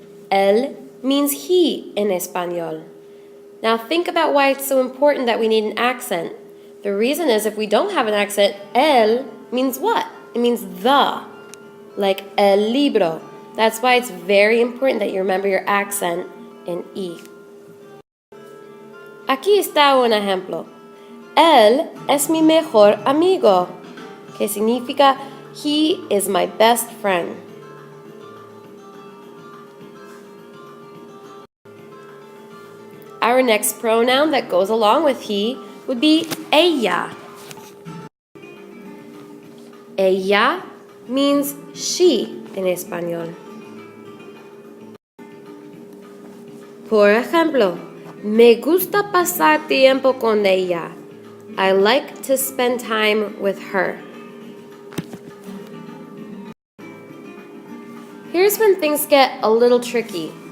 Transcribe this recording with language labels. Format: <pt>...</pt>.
<en>Él means he in Espanol. Now think about why it's so important that we need an accent. The reason is if we don't have an accent, él means what? It means the, like el libro. That's why it's very important that you remember your accent in E.</en> <es>Aquí está un ejemplo. Él es mi mejor amigo, que significa</es> <en>he is my best friend. Our next pronoun that goes along with he would be ella. Ella means she in español.</en> <es>Por ejemplo, me gusta pasar tiempo con ella.</es> <en>I like to spend time with her. Here's when things get a little tricky.</en>